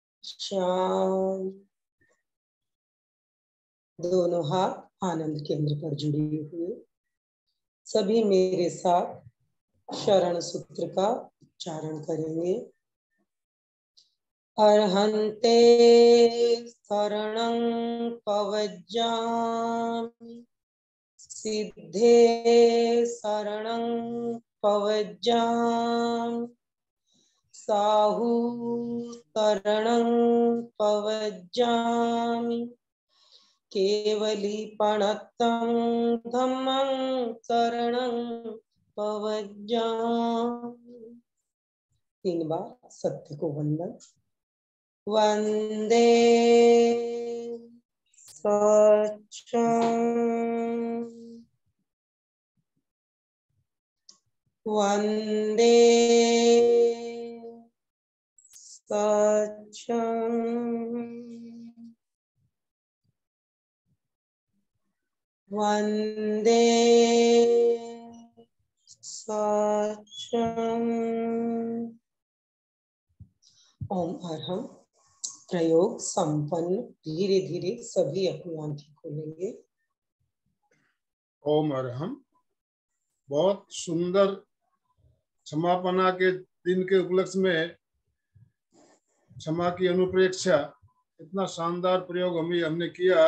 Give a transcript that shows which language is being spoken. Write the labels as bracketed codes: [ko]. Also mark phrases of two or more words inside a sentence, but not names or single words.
[hi] शांत। दोनों हाथ आनंद केंद्र पर जुड़े हुए। सभी मेरे साथ शरण सूत्र का उच्चारण करेंगे। [pra] अर्हन्ते शरणं पवज्जामि, सिद्धे शरणं पवज्जामि, साहू शरणं पवज्जामि, केवलीपणत्तं धम्मं शरणं पवज्जामि। [hi] 3 बार सत्य को वंदन। [pra] वंदे सच्चं, वंदे सच्चं, वंदे सच्चं। ओम अरहम। [hi] प्रयोग संपन्न। धीरे धीरे सभी अपनी आंखें खोलेंगे। [pra] ओम अरहम। [hi] बहुत सुंदर क्षमापना के दिन के उपलक्ष्य में क्षमा की अनुप्रेक्षा, इतना शानदार प्रयोग हमने किया।